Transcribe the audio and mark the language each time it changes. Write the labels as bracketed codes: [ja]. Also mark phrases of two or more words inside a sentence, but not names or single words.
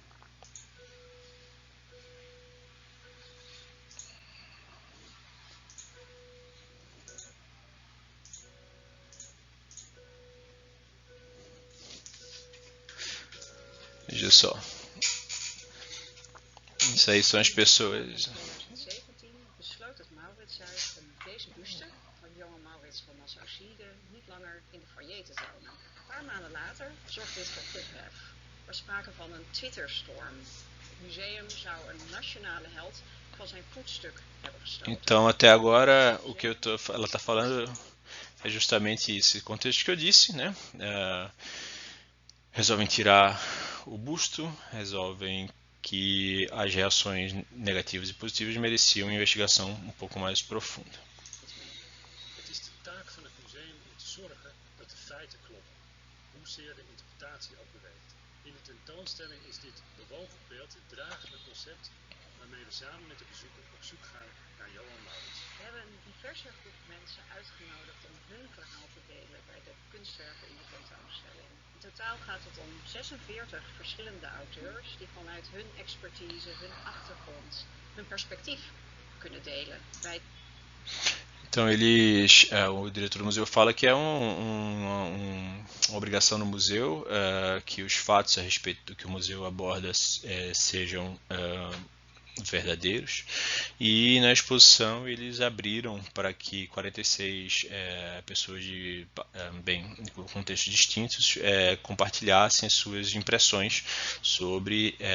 [pt] Veja só. Isso aí são as pessoas. [nl] Besloot het Mauritshuis deze buste van Johan Maurits van Nassau-Siegen niet langer in de foyer te tonen. Een paar maanden later zorgde dit voor ophef. Er was sprake van een Twitterstorm. Het museum zou een nationale held van zijn voetstuk hebben gestoten. [pt] Então, até agora, o que ela está falando é justamente esse contexto que eu disse, né? Resolvem tirar o busto, resolvem que as reações negativas e positivas mereciam uma investigação um pouco mais profunda. [nl] Het is de taak van het museum om te zorgen dat de feiten kloppen, hoezeer de interpretatie ook beweegt. In de tentoonstelling is dit bewogen beeld het dragende concept waarmee we samen met de bezoeker op zoek gaan naar Johan Maurits. We hebben een diverse groep mensen uitgenodigd om hun verhaal te delen bij de kunstwerken in de tentoonstelling. In totaal gaat het om 46 verschillende auteurs die vanuit hun expertise, hun achtergrond, hun perspectief kunnen delen. [pt] Então o diretor do museu fala que é uma obrigação no museu que os fatos a respeito do que o museu aborda sejam verdadeiros, e na exposição eles abriram para que 46 pessoas de contextos distintos compartilhassem suas impressões sobre